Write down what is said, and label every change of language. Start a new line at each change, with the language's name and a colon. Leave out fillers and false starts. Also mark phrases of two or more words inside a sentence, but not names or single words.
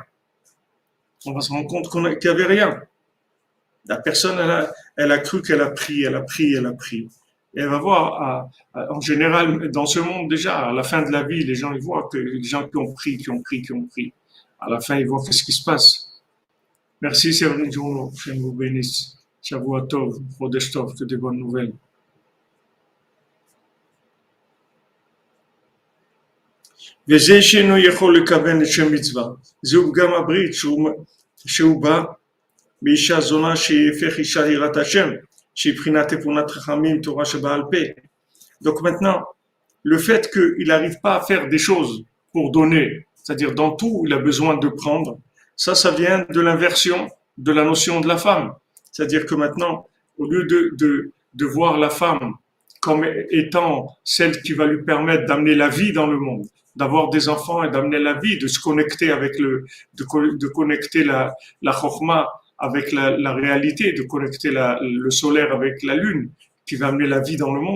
French: On va se rendre compte qu'il n'y avait rien. La personne, elle a cru qu'elle a pris, elle a pris, elle a pris. Et elle va voir, en général, dans ce monde déjà, à la fin de la vie, les gens ils voient que les gens qui ont pris, qui ont pris, qui ont pris. À la fin, ils voient qu'est-ce qui se passe. Merci Séverine Journo, que vous bénisse.
Hebrew: שבוע טוב, חודש טוב,
French: que des bonnes nouvelles.
Hebrew: וזה שאינו יכול לכוון לשם מצווה, זהו פגם הברית שהוא בא באישה זונה שהפך אישה יראת השם, שהיא בחינת אמונת חכמים, תורה שבעל פה.
French: Donc maintenant, le fait qu'il n'arrive pas à faire des choses pour donner, c'est-à-dire dans tout, il a besoin de prendre, ça vient de l'inversion de la notion de la femme. C'est-à-dire que maintenant, au lieu de voir la femme comme étant celle qui va lui permettre d'amener la vie dans le monde, d'avoir des enfants et d'amener la vie, de se connecter avec de connecter la chorma avec la réalité, de connecter le solaire avec la lune, qui va amener la vie dans le monde.